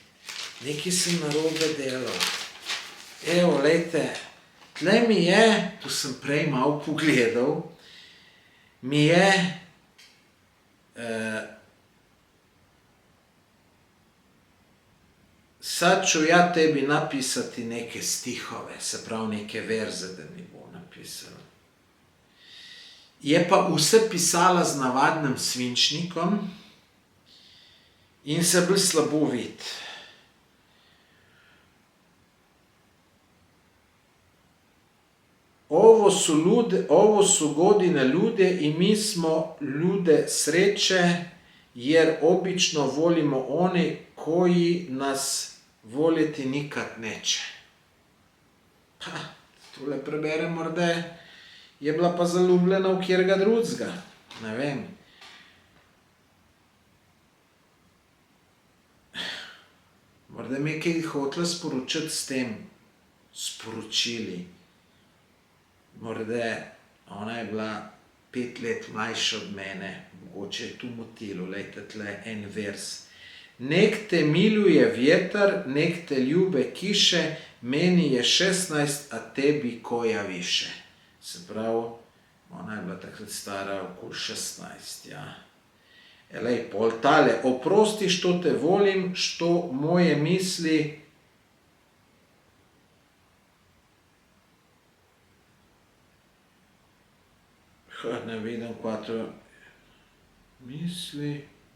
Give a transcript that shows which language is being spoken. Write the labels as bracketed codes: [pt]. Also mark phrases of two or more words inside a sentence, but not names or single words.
[sl] Evo, glejte, tle mi je, tu sem prej malo pogledal, mi je [hr] sad ću ja tebi napisati neke stihove, [sl] se pravi neke verze, da mi bo napisala. Je pa vse pisala z navadnim svinčnikom in se bolj slabo vidi. [hr] Ovo su godine ljude i mi smo ljude sreće, jer obično volimo one koji nas voljeti nikad neće. [sl] Pa, tole preberem, morda je bila pa zaljubljena v kjerga drugega, ne vem. Morda mi je kaj hotela sporočiti s tem sporočili. Morda, ona je bila 5 let mlajša od mene, mogoče je tu motilo, lejte tle en vers. [hr] Nek te miluje vjetar, nek te ljube kiše, meni je 16, a tebi koja više. [sl] Se pravi, ona je bila takrat stara okoli 16, ja. Elej, pol tale, [hr] oprosti što te volim, što moje misli ne vidim, kva to misli.